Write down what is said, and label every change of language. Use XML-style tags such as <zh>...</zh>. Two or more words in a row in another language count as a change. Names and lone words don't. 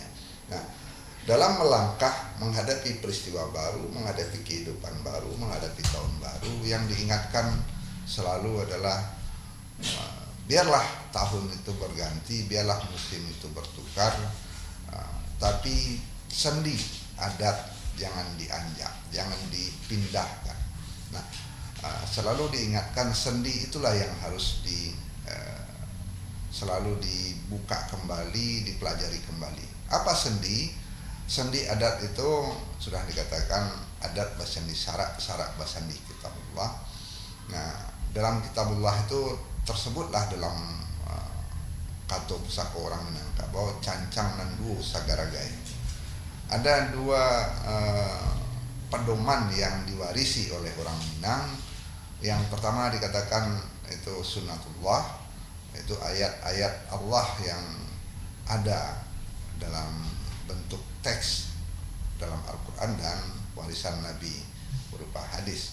<id>Nah, dalam melangkah menghadapi peristiwa baru, menghadapi kehidupan baru, menghadapi tahun baru, yang diingatkan selalu adalah biarlah tahun itu berganti, biarlah musim itu bertukar, tapi sendi adat jangan dianjak, jangan dipindahkan. Nah, selalu diingatkan sendi itulah yang harus selalu dibuka kembali, dipelajari kembali. Apa sendi? Sendi adat itu sudah dikatakan</id> <min>adat basandi syarak, syarak basandi kitabullah.</min> <id>Nah, dalam kitabullah itu tersebutlah dalam</id> <min>kato pusaka</min> <id>orang Minangkabau,</id> <min>cancang dan duo sagaragai.</min> <id>Ada 2 pedoman yang diwarisi oleh orang Minang. Yang pertama dikatakan itu sunnatullah, itu ayat-ayat Allah yang ada dalam bentuk teks dalam Al-Quran dan warisan Nabi berupa hadis.</id>